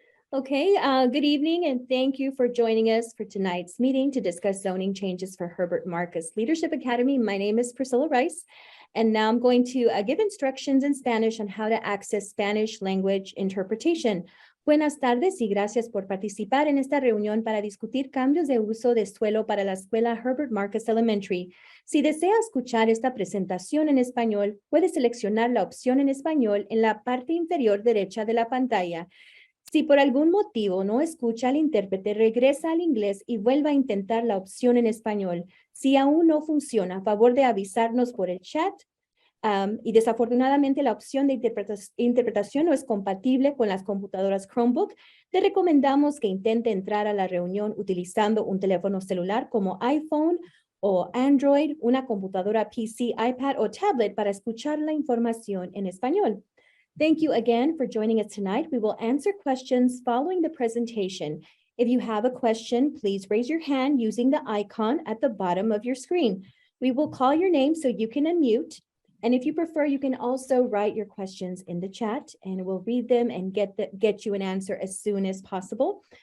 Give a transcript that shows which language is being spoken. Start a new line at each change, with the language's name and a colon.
English: Okay, good evening, and thank you for joining us for tonight's meeting to discuss zoning changes for Herbert Marcus Leadership Academy. My name is Priscilla Rice, and now I'm going to give instructions in Spanish on how to access Spanish language interpretation.
Spanish: Buenas tardes y gracias por participar en esta reunión para discutir cambios de uso de suelo para la escuela Herbert Marcus Elementary. Si desea escuchar esta presentación en español, puede seleccionar la opción en español en la parte inferior derecha de la pantalla. Si por algún motivo no escucha al intérprete, regresa al inglés y vuelva a intentar la opción en español. Si aún no funciona, a favor de avisarnos por el chat. Y desafortunadamente la opción de interpretación no es compatible con las computadoras Chromebook. Te recomendamos que intente entrar a la reunión utilizando un teléfono celular como iPhone o Android, una computadora PC, iPad o tablet para escuchar la información en español.
English: Thank you again for joining us tonight. We will answer questions following the presentation. If you have a question, please raise your hand using the icon at the bottom of your screen. We will call your name so you can unmute. And if you prefer, you can also write your questions in the chat and we'll read them and get you an answer as soon as possible.